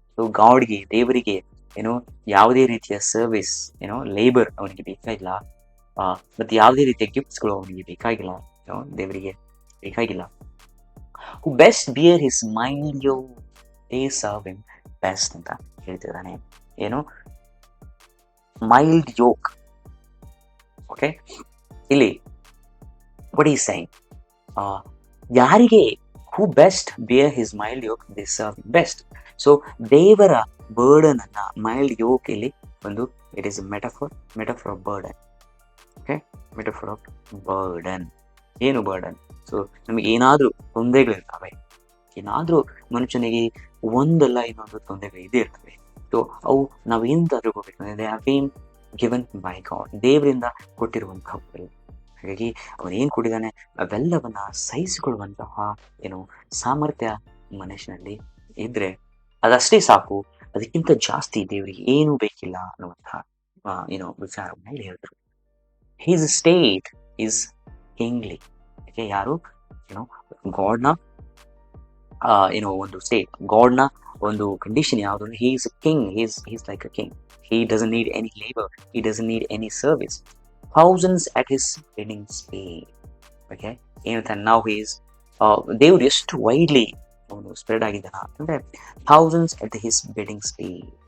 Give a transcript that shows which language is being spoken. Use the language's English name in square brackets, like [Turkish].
[Kannada] So ಗಾಡ್ಗೆ, ದೇವರಿಗೆ ಯಾವುದೇ ರೀತಿಯ ಸರ್ವಿಸ್ ಲೇಬರ್ ಅವನಿಗೆ ಬೇಕಾಗಿಲ್ಲ, ಮತ್ತೆ ಯಾವುದೇ ರೀತಿಯ ಗಿಫ್ಟ್ಸ್ಗಳು ಅವನಿಗೆ ಬೇಕಾಗಿಲ್ಲ, ದೇವರಿಗೆ ಬೇಕಾಗಿಲ್ಲ. [English] who best bear his mild yoke they serve him best [Kannada] ಅಂತ ಹೇಳ್ತಿದ್ದಾನೆ. [English] Mild yoke. Okay, ಇಲ್ಲಿ what he is saying, ಯಾರಿಗೆ who best bear his mild yoke they serve him best. So [Kannada] ದೇವರ ಬರ್ಡನ್ ಅನ್ನ, ಮೈಲ್ಡ್ ಯೋಕ್ ಇಲ್ಲಿ ಒಂದು [English] It is metaphor of burden. Okay, metaphor of burden. ಏನು burden? [Kannada] So ನಮಗೆ ಏನಾದರೂ ತೊಂದರೆಗಳಿರ್ತವೆ, ಏನಾದರೂ ಮನುಷ್ಯನಿಗೆ ಒಂದಲ್ಲ ಇನ್ನೊಂದು ತೊಂದರೆಗಳು ಇದೇ ಇರ್ತವೆ. ಸೊ ಅವು ನಾವೇನು ತಿಳ್ಕೊಬೇಕಂದ್ರೆ [English] they have been given by God, [Kannada] ದೇವರಿಂದ ಕೊಟ್ಟಿರುವಂತಹವು. ಹಾಗಾಗಿ ಅವನೇನು ಕೊಟ್ಟಿದ್ದಾನೆ ಅವೆಲ್ಲವನ್ನ ಸಹಿಸಿಕೊಳ್ಳುವಂತಹ ಸಾಮರ್ಥ್ಯ ಮನುಷ್ಯನಲ್ಲಿ ಇದ್ರೆ ಅದಷ್ಟೇ ಸಾಕು, ಅದಕ್ಕಿಂತ ಜಾಸ್ತಿ ದೇವರಿಗೆ ಏನೂ ಬೇಕಿಲ್ಲ ಅನ್ನುವಂತಹ ವಿಚಾರವನ್ನ ಇಲ್ಲಿ ಹೇಳಿದ್ರು. [English] His state is kingly. [Kannada] ಯಾರು ಗಾಡ್ನ ಒಂದು ಸ್ಟೇಟ್, ಗಾಡ್ನ ಒಂದು ಕಂಡೀಷನ್ ಯಾವುದು? [English] He is a king, he's like a king. He doesn't need any labor. He doesn't need any service. Thousands at his bidding speed. Okay? Now he is [Kannada] ದೇವ್ರು ಎಷ್ಟು [English] Widely spread ಆಗಿದ್ದಾನ ಅಂದ್ರೆ thousands at his bidding speed.